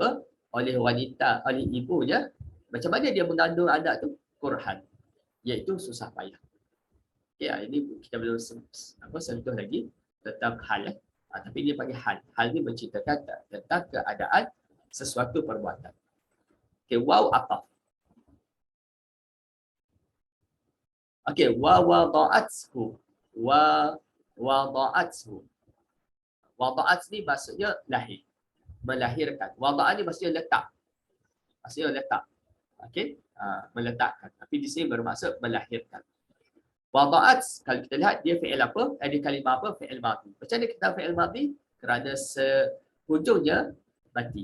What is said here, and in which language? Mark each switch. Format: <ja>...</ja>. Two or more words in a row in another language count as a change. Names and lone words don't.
<ms>Oleh wanita, oleh ibunya. Macam mana dia mengandung anak tu? Kurhan. Iaitu susah payah. Okay, ini kita belum sentuh lagi tentang hal. Tapi dia panggil hal. Hal ni menceritakan tentang keadaan sesuatu perbuatan.</ms> <ar>Okay, واو عطف. Okay, ووضعته. ووضعته.</ar> <ms>Wada'at ni maksudnya lahir. Melahirkan. Wada'at ni maksudnya letak. Maksudnya letak. Okey, meletakkan. Tapi di sini bermaksud melahirkan. Wada'at, kalau kita lihat dia fi'il apa? Ada kalimah apa? Fi'il madhi. Macam mana kita fi'il madhi? Kerana hujungnya mati.</ms>